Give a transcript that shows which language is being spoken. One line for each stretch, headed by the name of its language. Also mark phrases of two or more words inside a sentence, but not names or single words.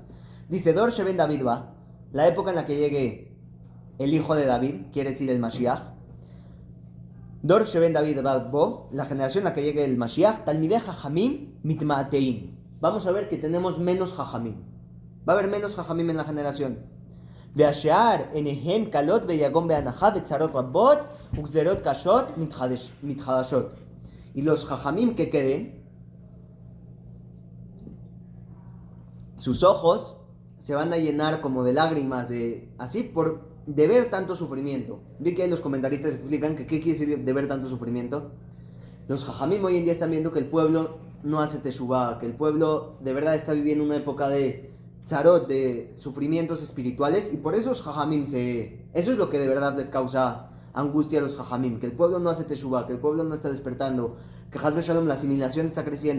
Spanish: Dice
Hebrew: דור שבן דוד בא,
Spanish: la época en la que llegue el hijo de David, quiere decir el Mashiach.
Hebrew: דור שבן דוד בא בו,
Spanish: la generación en la que llegue el Mashiach.
Hebrew: תלמידי חכמים מתמעטים.
Spanish: Vamos a ver que tenemos menos Jajamim. Va a haber menos Jajamim en la generación.
Hebrew: והשאר עיניהם כלות ביגון ובאנחה בצרות רבות וגזרות קשות מתחדשות.
Spanish: Y los Jajamim que queden, sus ojos se van a llenar como de lágrimas, de ver tanto sufrimiento. Vi que los comentaristas explican que qué quiere decir de ver tanto sufrimiento. Los Jajamim hoy en día están viendo que el pueblo no hace teshuvah, que el pueblo de verdad está viviendo una época de tzarot, de sufrimientos espirituales, y por eso los Jajamim eso es lo que de verdad les causa angustia a los Jajamim, que el pueblo no hace teshuvah, que el pueblo no está despertando, que
Hebrew: חס ושלום,
Spanish: la asimilación está creciendo.